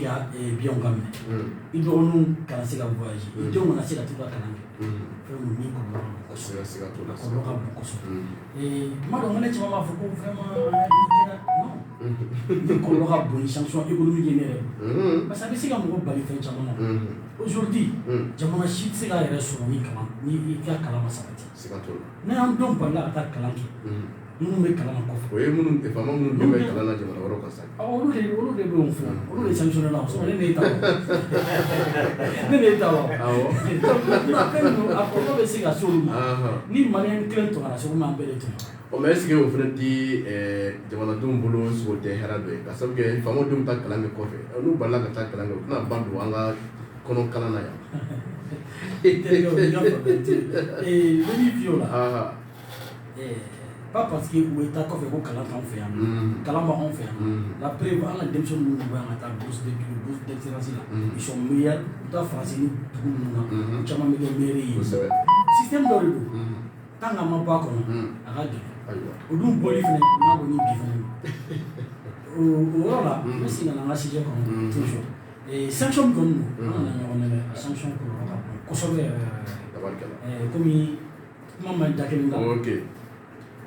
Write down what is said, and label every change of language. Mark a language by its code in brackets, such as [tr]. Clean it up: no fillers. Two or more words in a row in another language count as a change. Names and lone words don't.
[bm] ka biɲɛw ka minɛ i dɔgɔninw kana se ka voyager i denw kana se ka t'u ka kalan kɛ fɛn min min kɔlɔlɔ ka bon kosɛbɛ tuma dɔ ne caman b'a fɔ ko vraiment kɛra non ni kɔlɔlɔ ka bon ni [fr] sanction économique [bm] ye ne yɛrɛ [fr] parce que [bm] a bɛ se ka mɔgɔ bali fɛn caman na aujourd'hui jamana si tɛ se k'a yɛrɛ sɔrɔ ni kalan ni i ka kalan ma sabati ne y'an denw balila ka taa kalan kɛ minnu bɛ kalan na kɔfɛ o ye faama minnu bɛ kalan na jamana wɛrɛw kan sa olu de bɛ yen fɔ olu de sanctionné la ne n'e ta wa fɛn ninnu a kɔlɔlɔ bɛ se ka se olu ma ni maliyɛn kelen tɔgɔra segu ma an bɛɛ de tɔgɔ [fr] mais est-ce que [bm] o fana ti jamanadenw bolo sogo tɛ hɛrɛ dɔ ye ka sababu kɛ faamaw denw ta kalan kɛ kɔfɛ n'u balila ka taa kalan kɛ u tɛna ba don an ka kɔnɔ kalan na yan ne fi o la [fr] pas parce que [bm] u ye taa kɔfɛ ko kalan t'anw fɛ yan kalan b'anw fɛ yan [fr] la preuve [bm] an ka denmisɛnnin minnu bɛ yan ka taa [fr] bourse d'excellence [bm] la [fr] ils sont meilleurs [bm] u taa faransi ni dugu ninnu na u caman bɛ kɛ maire ye système dɔ de don [fr] tant que [bm] a ma bɔ a kɔnɔ a ka gɛlɛn o dun bɔli fana n'a bɔ ni bi fana o yɔrɔ la n bɛ segin ka na an ka sujet kɔnɔ [fr] toujours sanction [bm] min kɔni don an kana ɲɔgɔn nɛgɛ a sanction kɔlɔlɔ ka bon kosɛbɛ yɛrɛ komi kuma ma da kelen kan